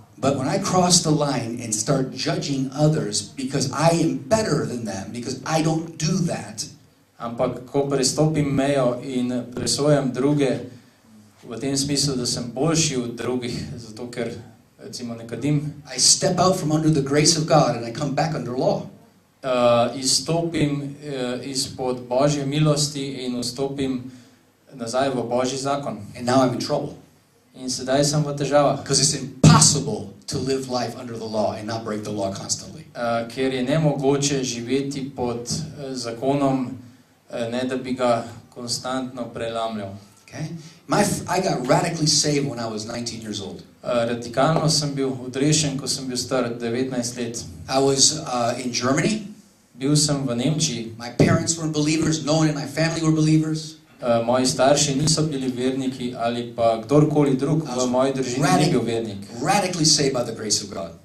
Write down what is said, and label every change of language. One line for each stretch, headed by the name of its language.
English: But when I cross the line and start judging others because I am better than them, because I don't do that,
Slovenian: Ampak ko prestopim mejo in presojam druge v tem smislu, da sem boljši od drugih, zato ker recimo ne kadim,
English: I step out from under the grace of God and I come back under law.
Slovenian: Izstopim izpod Božje milosti in vstopim nazaj v Božji zakon.
English: And now I'm in trouble.
Slovenian: In sedaj sem v težavah.
English: Because it's impossible to live life under the law and not break the law constantly.
Slovenian: Ker je nemogoče živeti pod zakonom, ne da bi ga konstantno prelamljal.
English: Okay? I got radically saved when I was 19 years old.
Slovenian: Radikalno sem bil odrešen, ko sem bil star 19 let.
English: I was in Germany.
Slovenian: Bil sem v Nemčiji.
English: My parents were believers. No one in my family were believers.
Slovenian: Moji starši niso bili verniki ali pa kdorkoli drug v moji družini ni bil vernik.
English: Radically saved by the grace of God.